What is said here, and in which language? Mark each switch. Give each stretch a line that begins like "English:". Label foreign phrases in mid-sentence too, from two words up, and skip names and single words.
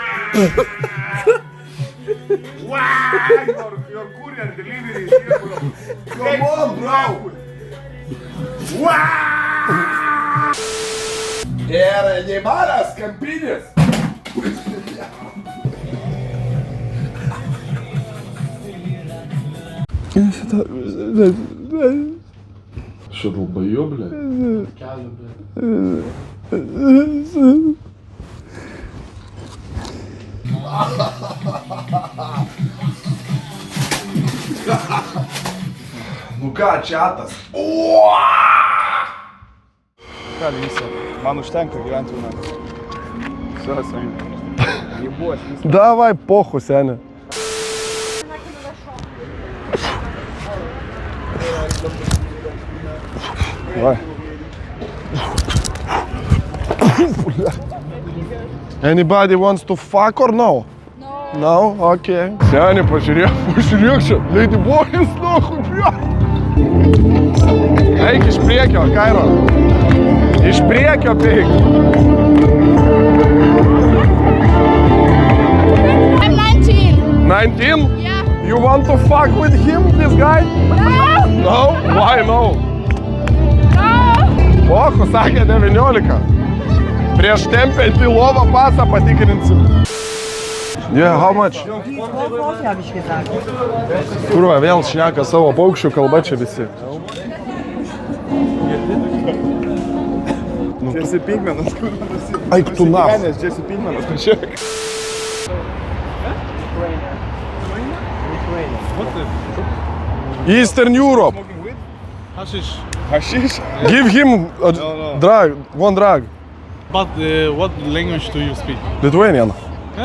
English: Your courier delivery is here, bro. Come on, bro. Era Neymaras, Campinas.
Russian: Что, долбоёб, блядь?
Lithuanian: Ну ką, čiatas? Ką, Lisa, man užtenka gyventi vieną.
Russian: Все, Саня. Ебось, Lisa. Давай, похуй, Сеня. Давай.
English: Anybody wants to fuck or no? No? Okay. Сеня,
Lithuanian: pažiūrėk čia. Lady Boys,
Russian: нахуй, блядь.
Lithuanian: Eik iš priekio, Kairo. Iš priekio, eik.
English: I'm 19. 19? Yeah. You want to fuck with him, this guy? No. No? Why no? No.
Lithuanian: Pochu, sakė 19. Prieš tempiant į lovą pasą patikrinsim.
English: Yeah, how much?
Lithuanian: Kurva, vėl šneka savo paukščių kalba čia visi. Jesse Pinkmanas, kur nasi. Eik tu naf. Jesse Pinkmanas, pažiūrėk.
English: Eastern Europe. Hashish. Hashish? Give him a No. drug, one drug. But what language do you speak? Lithuanian. Huh?